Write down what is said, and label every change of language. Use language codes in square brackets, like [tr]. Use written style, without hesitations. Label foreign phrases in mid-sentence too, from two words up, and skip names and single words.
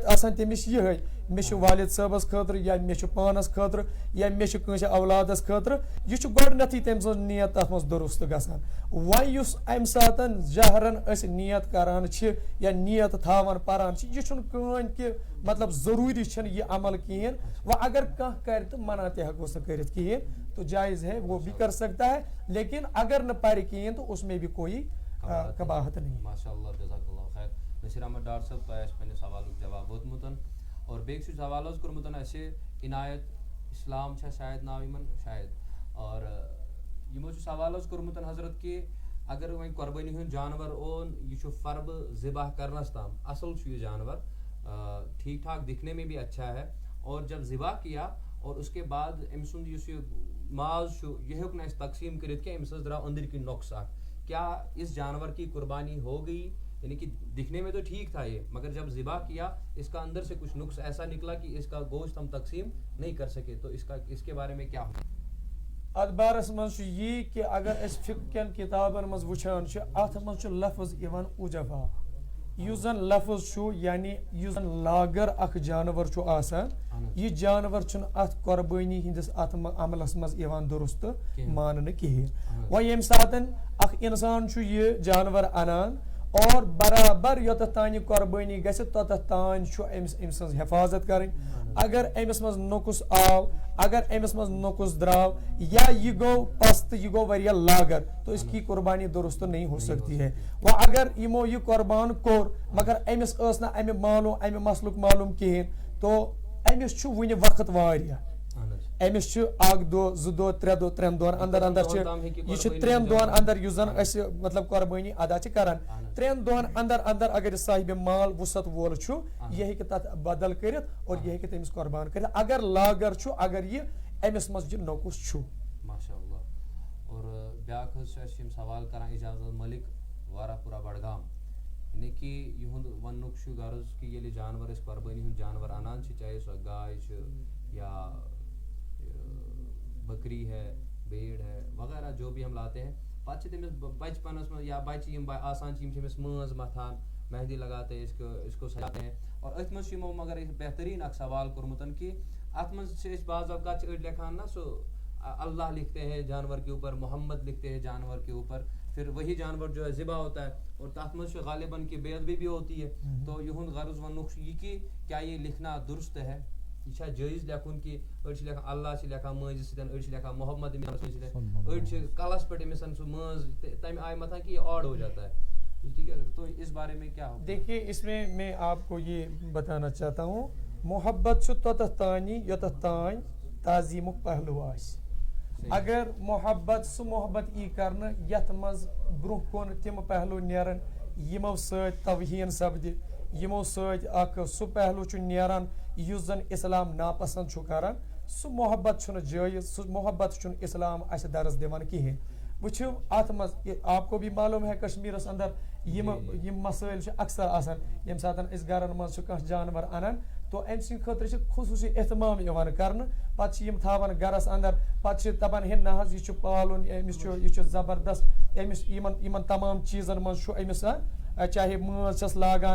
[ks] آسان تٔمِس یِہے مےٚ چھُ والد صٲبس خٲطرٕ یا مےٚ چھُ پانس خٲطرٕ یا مےٚ چھُ کٲنٛسہِ اولادس خٲطرٕ یہِ چھُ گۄڈٕنیتھٕے تٔمۍ سٕنٛز نیت تتھ منٛز درست گژھان وۄنۍ یُس امہِ ساتن جہرن أسۍ نیت کران چھِ یا نیت تھاوان پران چھِ یہِ چھُنہٕ کٕہٕنۍ کہِ مطلب ضروٗری چھنہٕ یہِ عمل کِہیٖنۍ وۄنۍ اگر کانٛہہ کرِ تہٕ منع تہِ ہٮ۪کوس نہٕ کٔرِتھ کِہیٖنۍ [ur] تو جایز ہے وہ بھی کر سکتا ہے لیکن اگر [ks] نہ پرِ کِہیٖنۍ [ur] تو اس میں بھی کوئی قباحت نہیں [ar] ماشاء اللہ جزاک اللہ خیر [ks] نصیٖر احمد ڈار صٲب تۄہہِ آسہِ پننہِ سوالُک جواب ووتمُت اور بیٚیہِ چھُ سوال حظ کوٚرمُت اَسہِ عنایت اسلام چھا شاید ناو یِمن شاید اور یِمو چھُ سوال حظ کوٚرمُت حضرت کہ اگر وۄنۍ قۄربٲنی ہُنٛد جانور اوٚن یہِ چھُ فربہٕ ذبح کرنس تام اصل چھُ یہِ جانور [ur] ٹھیک ٹھاک دکھنے میں بھی اچھا ہے اور جب ذبح کیا اور اس کے بعد [ks] أمۍ سُنٛد یُس یہِ ماز چھُ یہِ ہیوٚک نہٕ اَسہِ تقسیٖم کٔرِتھ کینٛہہ أمِس حظ درٛاو أنٛدٕرۍ کِنۍ نۄقص اکھ [ur] کیا اس جانور کی قربانی ہو گئی یعنی کہ دکھنے میں تو ٹھیک تھا یہ مگر جب ذبح کیا اس کا اندر سے کچھ نقص ایسا نکلا کہ اس کا گوشت ہم تقسیم نہیں کر سکے تو اس کے بارے میں کیا ہو [ks] اتھ بارس منٛز چھُ یی کہ اگر أسۍ فقہ کٮ۪ن کِتابن منٛز وٕچھان چھِ اتھ منٛز چھُ لفظ یِوان اُجفا یُس زن لفظ چھُ یعنی یُس زن لاگر اکھ جانور چھُ آسان یہِ جانور چھُنہٕ اتھ قۄربٲنی ہٕنٛدِس اتھ عملس منٛز یِوان درست ماننہٕ کِہیٖنۍ وۄنۍ ییٚمہِ ساتہٕ اکھ انسان چھُ یہِ جانور انان اور برابر یوٚتتھ تانۍ یہِ قۄربٲنی گژھِ توٚتتھ تانۍ چھُ أمِس أمۍ سٕنٛز حفاظت کرٕنۍ اگر أمِس منٛز نۄقُص آو اگر أمِس منٛز نۄقُص درٛاو یا یہِ گوٚو پست یہِ گوٚو واریاہ لاگر [ur] تو اس کی قربانی درست نہیں ہو سکتی ہے [ks] وہ اگر یِمو یہِ قۄربان کوٚر مگر أمِس ٲس نہٕ امہِ معلوٗم امہِ مسلُک معلوٗم کِہیٖنۍ تو أمِس چھُ وُنہِ وقت واریاہ أمِس چھُ 1 دۄہ 2 دۄہ 3 دۄہ 3 دۄہن اندر اندر چھِ یہِ چھِ 3 دۄہن اندر یُس زن أسۍ مطلب قۄربٲنی ادا چھِ کران 3 دۄہن اندر اندر اگر یہِ صاحبِ مال وُسعت وول چھُ یہِ ہیٚکہِ تتھ بدل کٔرِتھ اور یہِ ہیٚکہِ تٔمِس قۄربان کٔرِتھ اگر لاگر چھُ اگر یہِ أمِس منٛز یہِ نۄقُص چھُ [ar] ماشاء اللہ [ks] اور بیاکھ حظ چھِ اَسہِ یِم سوال کران اجازت ملک واراپورہ بڈگام یعنی کہ یِہُنٛد وننُک چھُ غرض کہ ییٚلہِ جانور أسۍ قۄربٲنی ہُنٛد جانور انان چھِ چاہے سۄ گاے چھِ یا [ur] بکری ہے بھیڑ ہے وغیرہ جو بھی ہم لاتے ہیں [ks] پتہٕ چھِ تٔمِس بچپنس منٛز یا بچہِ یِم آسان چھِ یِم چھِ أمِس مٲنٛز متھان [ur] مہندی لگاتے اس کو سجاتے ہیں اور [ks] أتھۍ منٛز چھُ یِمو مگر بہتریٖن اکھ سوال کوٚرمُت کہ اتھ منٛز چھِ أسۍ بعض اوقات چھِ أڑۍ لیکھان نا سُہ اللہ [ur] لکھتے ہیں جانور کے اوپر محمد لکھتے ہیں جانور کے اوپر پھر وہی جانور جو ہے ذبح ہوتا ہے اور [ks] تتھ منٛز چھُ غالباً کہ [ur] بے ادبی بھی ہوتی ہے تو [ks] یِہُنٛد غرض وننُک چھُ یہِ کہ [ur] کیا یہ لکھنا درست ہے [ks] یہ چھا جٲیز لیکھُن کہ أڑۍ چھِ لیکھان اللہ چھِ لیکھان مٲنٛزِ سۭتۍ أڑۍ چھِ لیکھان محمد أڑۍ چھِ کلس پٮ۪ٹھ أمِس سُہ مٲنٛز تمہِ آیہِ متھان کہ [ur] یہ آڈ ہو جاتا ہے ٹھیک ہے تو اس بارے میں کیا ہو دیکھیے اس میں آپ کو یہ بتانا چاہتا ہوں [ks] محبت چھُ توٚتتھ تانی یوٚتتھ تانۍ تعظیٖمُک پہلو آسہِ اگر محبت سُہ محبت ای کرنہٕ یتھ منٛز برونٛہہ کُن تِم پہلو نیرن یمو سۭتۍ توہین سپدِ یمو سۭتۍ اکھ سُہ پہلو چھُ نیران یُس زن اسلام ناپسند چھُ کران سُہ محبت چھُنہٕ جٲیز سُہ محبت چھُنہٕ اسلام اسہِ درس دِوان کِہیٖنۍ وٕچھِو اتھ منٛز [ur] آپ کو بھی معلوم ہے [ks] کشمیرس اندر یم مسائل چھِ اکثر آسان ییٚمہِ ساتہٕ أسۍ گرن منٛز چھُ کانٛہہ جانور انان تو أمۍ سٕنٛدِ خٲطرٕ چھِ خصوٗصی احتمام یِوان کرنہٕ پتہٕ چھِ یِم تھاوان گرس اندر پتہٕ چھِ دپان ہے نہ حظ یہِ چھُ پالُن أمِس چھُ یہِ چھُ زبردست أمِس یِمن تمام چیٖزن منٛز چھُ أمِس چاہے مٲنٛز چھس لاگان